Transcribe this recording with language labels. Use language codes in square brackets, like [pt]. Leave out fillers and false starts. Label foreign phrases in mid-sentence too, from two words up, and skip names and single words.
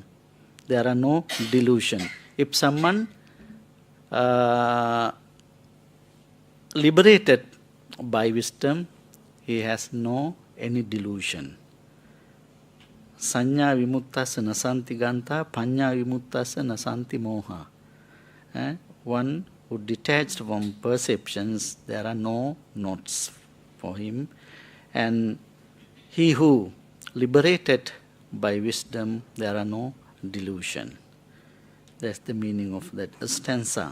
[en] There are no delusion. If someone liberated by wisdom, he has no any delusion. [pi] Sanya vimuttassa nasanti gantha, panya vimuttassa nasanti moha. [en] One who detached from perceptions, there are no knots for him. And he who liberated by wisdom, there are no delusion. That's the meaning of that stanza.